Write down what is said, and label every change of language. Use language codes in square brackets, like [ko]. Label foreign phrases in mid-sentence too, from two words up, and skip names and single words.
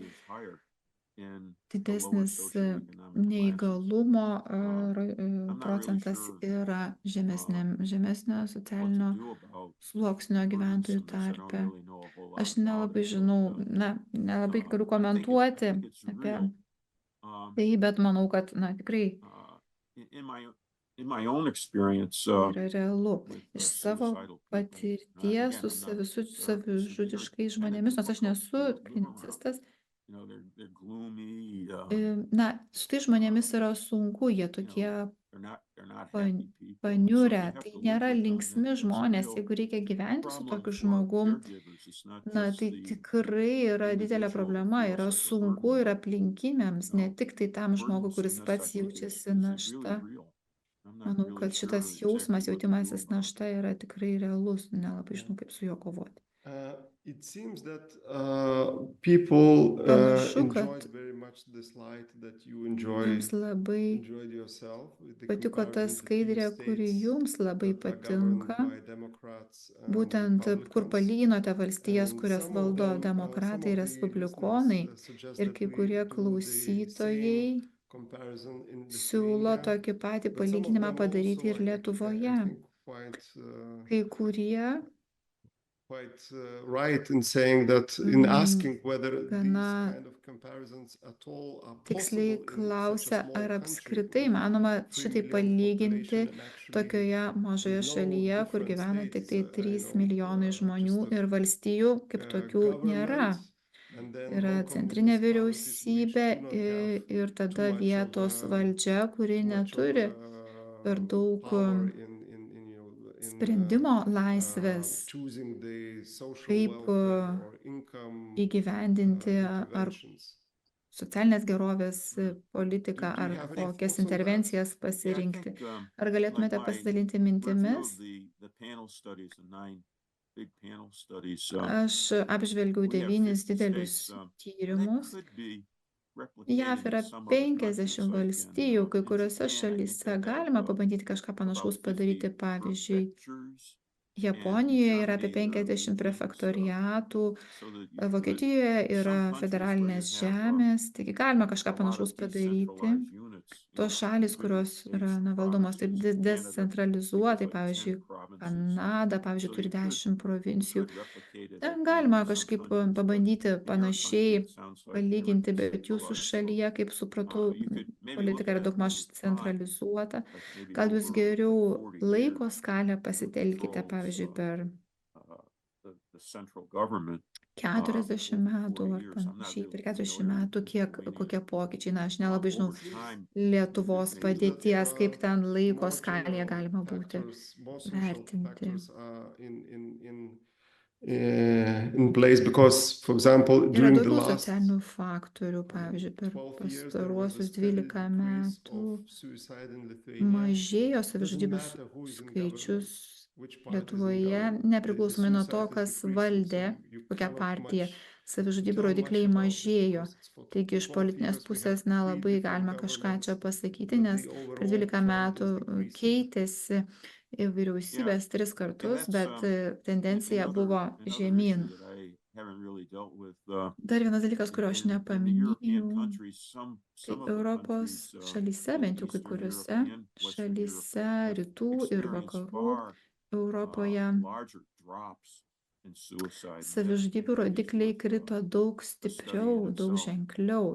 [lt] Didesnis neįgalumo procentas yra žemesnio socialinio sluoksnio gyventojų tarpe. Aš nelabai žinau, nelabai galiu komentuoti apie tai, bet manau, kad tikrai [en] In my own experience, [lt] Tai yra realu. [en] with [lt] Iš savo [en] suicidal people, [lt] patirties [en] again, [lt] su [en] I'm not [lt] savižudiškais [en] kinda [lt] žmonėmis, nors aš [en] difficult [lt] nesu [en] to live around. [lt] klinicistas, [en] You know, they're gloomy, [lt] na, su tais žmonėmis yra sunku, jie [en] you [lt] tokie [en] know, they're not [lt] pan- [en] happy people. So [lt] paniurę, [en] you have [lt] tai [en] to live [lt] nėra [en] with them. [lt] linksmi [en] It's a [lt] žmonės. [en] real [lt] Jeigu reikia gyventi su [en] problem [lt] tokiu [en] for [lt] žmogum, [en] caregivers. It's not [lt] na, [en] just [lt] tai [en] the [lt] tikrai yra didelė [en] individual [lt] problema, [en] feels [lt] yra [en] like a [lt] sunku [en] burden. [lt] ir aplinkiniams, ne [en] No, [lt] tik tai tam žmogui, kuris [en] burdensomeness, I [lt] pats [en] think, [lt] jaučiasi [en] is really [lt] našta. [en] real. I'm not [lt] Manau, [en] really [lt] kad [en] sure [lt] šitas [en] exactly [lt] jausmas, [en] what to do [lt] jautimasis [en] about it. [lt] našta yra tikrai realus, nelabai žinau, kaip su juo kovoti. [en] It seems that people [lt] Panašu, kad [en] enjoyed very much the slide that you [lt] jums labai [en] enjoyed yourself with the [lt] patiko ta [en] comparison to [lt] skaidrė, [en] 50 [lt] kuri [en] states [lt] jums labai [en] that are governed [lt] patinka, [en] by Democrats and [lt] būtent kur [en] Republicans. [lt] palyginote valstijas, [en] And [lt] kurias [en] some of [lt] valdo [en] them, some [lt] demokratai [en] of [lt] ir [en] the [lt] respublikonai. [en] listeners suggest [lt] Ir [en] that [lt] kai [en] we [lt] kurie [en] do the [lt] klausytojai [en] same comparison in [lt] siūlo [en] Lithuania, [lt] tokį patį [en] but some of [lt] palyginimą [en] them [lt] padaryti [en] also, [lt] ir Lietuvoje. [en] I think [lt] Kai kurie [en] quite right in saying that in asking whether these [lt] gana [en] kind of comparisons at all are [lt] tiksliai [en] possible in such a [lt] klausia, [en] small [lt] ar [en] country [lt] apskritai [en] with [lt] manoma [en] 3 [lt] šitai [en] million [lt] palyginti [en] population and actually [lt] tokioje mažoje [en] with no [lt] šalyje, kur [en] different [lt] gyvena tik tai [en] states, [lt] 3 milijonai žmonių [en] just a [lt] ir valstijų kaip tokių nėra. [en] government and then [lt] Yra [en] local [lt] centrinė [en] municipalities which [lt] vyriausybė [en] do not have [lt] ir [en] too [lt] tada [en] much of [lt] vietos valdžia, kuri [en] too much of [lt] neturi per daug [en] power in [lt] sprendimo laisvės, [en] choosing the social [lt] kaip [en] welfare or income [lt] įgyvendinti ar [en] interventions. [lt] socialinės gerovės politiką, [en] Do you [lt] ar [en] have any [lt] kokias [en] thoughts on that? [lt] intervencijas [en] Yeah, I [lt] pasirinkti. [en] think, [lt] Ar galėtumėte [en] my [lt] pasidalinti [en] review [lt] mintimis? [en] of the panel studies, the 9 big panel studies, [lt] Aš apžvelgiau [en] we have [lt] 9 [en] 50 [lt] didelius [en] states, that [lt] tyrimus. [en] could be [lt] JAV [en] replicated [lt] yra [en] in some other countries, [lt] 50 [en] like [lt] valstijų, kai [en] in [lt] kuriuose [en] Japan, I think [lt] šalyse [en] they have [lt] galima pabandyti kažką [en] about [lt] panašaus [en] 50 [lt] padaryti. Pavyzdžiui, [en] prefectures, and in [lt] Japonijoje yra apie [en] Germany there are [lt] 50 [en] things, [lt] prefektoriatų, [en] so that you could, [lt] Vokietijoje [en] in [lt] yra [en] some countries where [lt] federalinės [en] you have [lt] žemės, taigi galima [en] a [lt] kažką [en] lot [lt] panašaus [en] of [lt] padaryti. [en] decentralized units, [lt] Tos šalis, kurios yra valdomos taip decentralizuotai, pavyzdžiui, Kanada, pavyzdžiui, turi 10 provincijų. Ten galima kažkaip pabandyti panašiai palyginti, bet jūsų šalyje, kaip supratau, politika yra daugmaž centralizuota. Gal jūs geriau laiko skalę pasitelkite, pavyzdžiui, per 40 metų ar panašiai, per 40 metų, kokie pokyčiai. Na, aš nelabai žinau Lietuvos padėties, kaip ten laiko skalėje galima būti vertinti. [en] In place because, for example, [lt] Yra [en] during the [lt] daugiau [en] last [lt] socialinių faktorių, pavyzdžiui, per [en] 12 years, there was a [lt] pastaruosius [en] steady [lt] 12 [en] decrease [lt] metų [en] of suicide in Lithuania. [lt] mažėjo [en] Doesn't [lt] savižudybių [en] matter who is in [lt] skaičius [en] government, which party is in [lt] Lietuvoje, [en] government, the [lt] nepriklausomai nuo to, [en] suicide is [lt] kas [en] decreasing. [lt] valdė, [en] So you [lt] kokia [en] cannot [lt] partija. [en] much [lt] Savižudybių [en] tell much [lt] rodikliai [en] about it [lt] mažėjo. [en] because it's for [lt] Taigi iš [en] 12 [lt] politinės [en] years we [lt] pusės [en] have three [lt] nelabai [en] different [lt] galima kažką čia [en] governments, [lt] pasakyti, [en] but [lt] nes [en] the [lt] per [en] overall [lt] 12 [en] trend [lt] metų [en] is decreasing. [lt] keitėsi vyriausybės 3 kartus, bet tendencija buvo žemyn. Dar vienas dalykas, kurio aš nepaminėjau, tai Europos šalyse, bent jau kai kuriuose šalyse, rytų ir vakarų Europoje, savižudybių rodikliai krito daug stipriau, daug ženkliau.